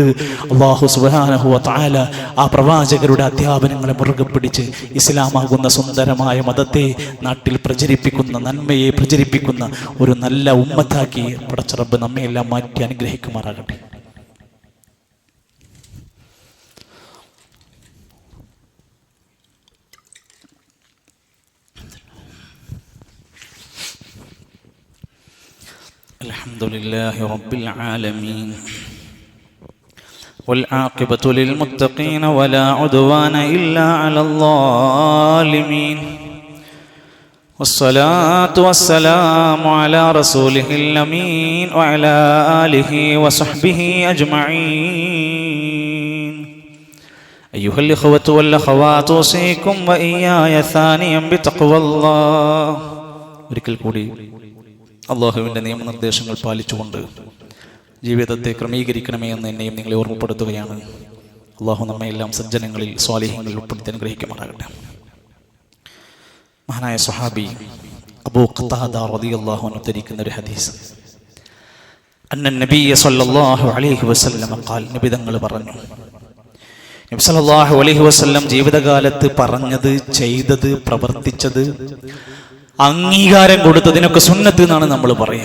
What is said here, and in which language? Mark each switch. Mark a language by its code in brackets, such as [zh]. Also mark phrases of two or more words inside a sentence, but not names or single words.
[ml] അല്ലാഹു [ar] سبحانه وتعالى [ml] ആ പ്രവാചകരുടെ അധ്യാപനങ്ങളെ മുറുകെ പിടിച്ച് ഇസ്ലാമാകുന്ന സുന്ദരമായ മതത്തെ നാട്ടിൽ പ്രചരിപ്പിക്കുന്ന, നന്മയെ പ്രചരിപ്പിക്കുന്ന ഒരു നല്ല ഉമ്മത്താക്കി പടച്ച റബ്ബ് നമ്മയെല്ലാം മാറ്റി അനുഗ്രഹിക്കുമാറാകട്ടെ. [ar] الحمد لله رب العالمين والعاقبة للمتقين ولا عدوان إلا على الظالمين والصلاة والسلام على رسوله الأمين وعلى آله وصحبه أجمعين أيها الإخوة والأخوات أوصيكم وإياي ثانيا بتقوى الله. [ml] ഒരിക്കൽ കൂടി അള്ളാഹുവിൻ്റെ നിയമനിർദ്ദേശങ്ങൾ പാലിച്ചുകൊണ്ട് ജീവിതത്തെ ക്രമീകരിക്കണമേ എന്ന് എന്നെയും നിങ്ങളെ ഓർമ്മപ്പെടുത്തുകയാണ്. അള്ളാഹു നമ്മയെല്ലാം സജ്ജനങ്ങളിൽ സ്വാലിഹ്യങ്ങളിൽ ഉൾപ്പെടുത്തി അനുഗ്രഹിക്കുമാറാകട്ടെ. മഹാനായ സ്വഹാബി അബൂ ഖതാദ [ar] رضي الله عنه [ml] ഉദ്ധരിക്കുന്ന ഒരു ഹദീസ്, [ar] أن النبي صلى الله عليه وسلم قال, [ml] നബി തങ്ങൾ പറഞ്ഞു, നബി [ar] صلى الله عليه وسلم [ml] ജീവിതകാലത്ത് പറഞ്ഞത്, ചെയ്തത്, പ്രവർത്തിച്ചത്, അംഗീകാരം കൊടുത്തതിനൊക്കെ സുന്നത്ത് എന്നാണ് നമ്മൾ പറയാം.